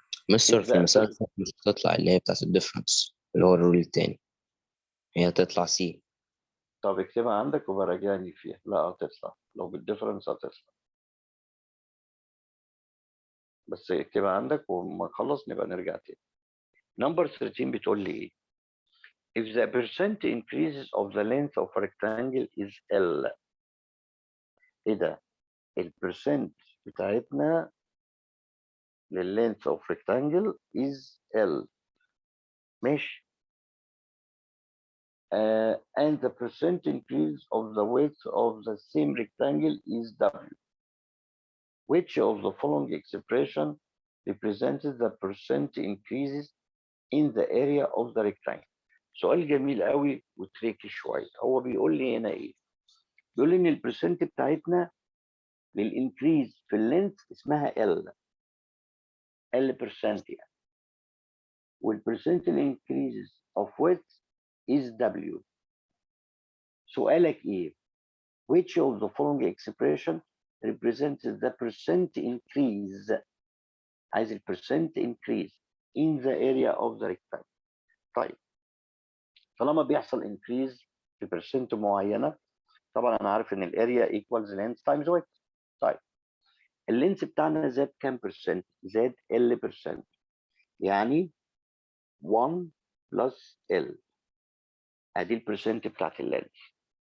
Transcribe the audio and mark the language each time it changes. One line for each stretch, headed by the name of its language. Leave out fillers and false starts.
Arabic: مستر في المسألة مش هتطلع اللي هي بتاعت الديفرنس اللي هو الرول التاني، هي هتطلع سي. طب اكتبها عندك وبراجعني فيها. لا هتطلع لو بالديفرنس هتطلع، بس اكتبها عندك وما نخلص نبقى نرجع تاني. نمبر 13 بتقول لي ايه؟
English: If the percent increases of the length of a rectangle is L.
Arabic: ايه ده؟ البرسنت بتاعتنا لللينث of rectangle is L. ماشي.
English: And the percent increase of the width of the same rectangle is W. Which of the following expression represents the percent increases in the area of the rectangle؟
Arabic: سؤال جميل قوي وتريكي شويه. هو بيقول لي هنا ايه؟ بيقول لي ان البرسنت بتاعتنا للانكريز في اللينث اسمها L percent يعني، والبرسنت الانكريز
English: of width is W.
Arabic: سؤالك ايه؟
English: Which of the following expression represents the percent increase؟
Arabic: عايز البرسنت
English: increase in the area of the rectangle.
Arabic: طيب طالما بيحصل increase في برسنت معينه، طبعا انا عارف ان الاريا equals length times width. طيب اللينس بتاعنا زاد كام برسنت؟ زاد L برسنت، يعني 1 بلس L. ادي البرسنت بتاعت اللينس.